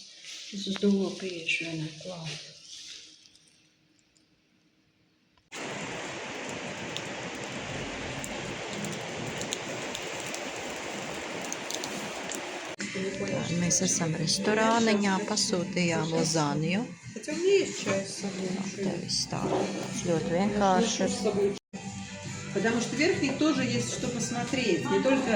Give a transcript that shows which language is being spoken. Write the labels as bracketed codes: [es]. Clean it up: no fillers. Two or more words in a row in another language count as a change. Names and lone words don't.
[lv] Es uz dolo pieešu vienai klāt. Mēs esam restorāniņā, pasūtījām lazāniju. Te viss tā ļoti vienkārši. [ru] Потому что верхний тоже есть что посмотреть, не только...